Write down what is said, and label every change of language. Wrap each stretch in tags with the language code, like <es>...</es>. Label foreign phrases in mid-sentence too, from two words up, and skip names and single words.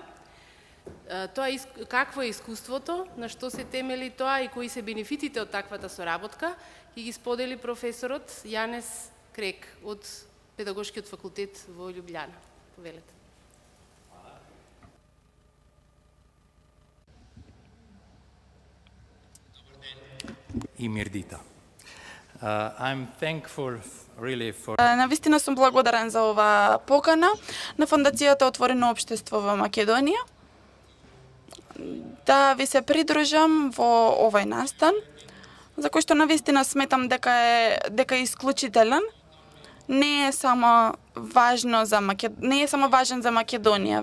<mk>Какво е искуството, на што се темели тоа и кои се бенефитите од таквата соработка, ќе ги сподели професорот Јанес Крек од Педагошкиот факултет во Љубљана. Повелете. И Мирдита.</mk> <en>I'm thankful really for...</en> <mk>Навистина сум благодарен за ова покана на Фондацијата Отворено општество во Македонија. Да ви се придружам во овој настан, за кој што навистина сметам дека е исклучителен. Не е само важен за Македонија.</mk>